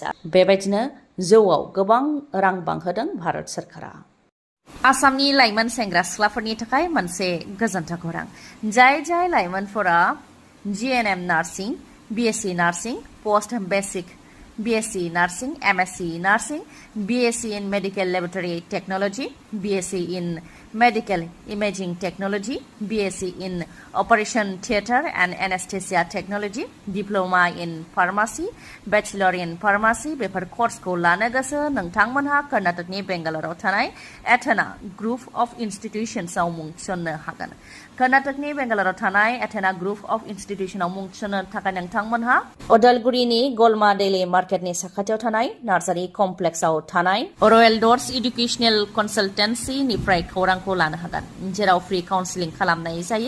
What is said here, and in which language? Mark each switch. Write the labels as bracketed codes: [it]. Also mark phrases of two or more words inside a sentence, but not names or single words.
[brx] बेबायदिनो जौआव गोबां रां बांहोदों भारत सरकारा। आसामनि लाइमोन सेंग्रा सिख्लाफोरनि थाखाय मोनसे गोजोनथाव खौरां। जाय लाइमोनफोरा [en] GNM nursing, BSc nursing, post basic BSc nursing, MSc nursing, BSc in medical laboratory technology, BSc in medical imaging technology, BSc in operation theatre and anaesthesia technology, diploma in pharmacy, bachelor in pharmacy, [brx] बैचलर इन फार्मासी बेफोर कर्सखौ लानो गोसो नोंथांमोनहा कर्नाटकनि बेंगालराव थानाय एथेना ग्रुप अफ इन्स्टिट्यूशन्सआव मुं थिसननो हागोन। कर्नाटकनि बेंगालराव थानाय एथेना ग्रुप अफ इन्स्टिट्यूशनआव मुं थिसननो थाखाय नोंथांमोनहा उदालगुरिनि गलमा डेली मार्केटनि साखाथियाव थानाय नार्सारी कमप्लेक्सआव थानाय रयेल डर्स इडुकेशनेल कनसालटेन्सीनिफ्राय खौरांखौ लानो हागोन, जेराव [en] free counselling [brx] खालामनाय जायो।